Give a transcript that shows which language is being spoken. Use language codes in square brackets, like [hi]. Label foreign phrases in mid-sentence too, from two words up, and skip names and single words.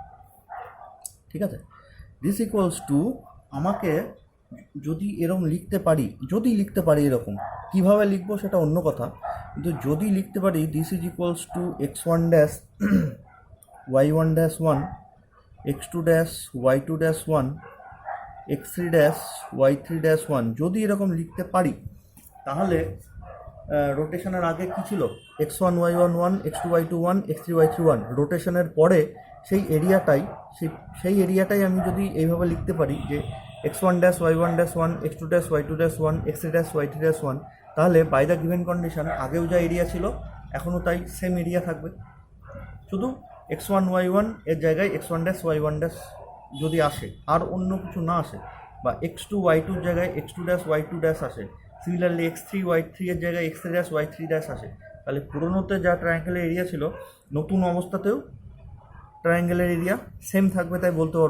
[bn] ঠিক আছে? [en] this equals to, [bn] আমাকে যদি এরকম লিখতে পারি এরকম, কিভাবে লিখবো সেটা অন্য কথা, কিন্তু যদি লিখতে পারি [en] this is equals to x1 dash y1 dash 1 x2 dash y2 dash 1 x3 dash y3 dash [bn] 1, যদি এরকম লিখতে পারি তাহলে রোটেশনের আগে কি ছিল x1 y1 1 x2 y2 1 x3 y3 1, রোটেশনের পরে সেই এরিয়াটাই আমি যদি এইভাবে লিখতে পারি যে [en] x1 dash y1 dash 1 x2 dash y2 dash 1 x3 dash y3 dash 1, [bn] তাহলে [en] by the given condition [bn] আগেও যা এরিয়া ছিল এখনও তাই সেম এরিয়া থাকবে, শুধু x1 y1 এর জায়গায় [en] x1 dash y1 dash [bn] যদি আসে আর অন্য কিছু না আসে, বা x2 y2 এর জায়গায় [en] x2 dash y2 dash [bn] আসে, সিমিলারলি x3 y3 এর জায়গায় [en] x3 dash y3 dash [bn] আসে, তাহলে পুরোনোতে যা ট্রায়াঙ্গেলের এরিয়া ছিল নতুন অবস্থাতেও ট্রায়াঙ্গেলের এরিয়া সেম থাকবে, তাই বলতে পারবো।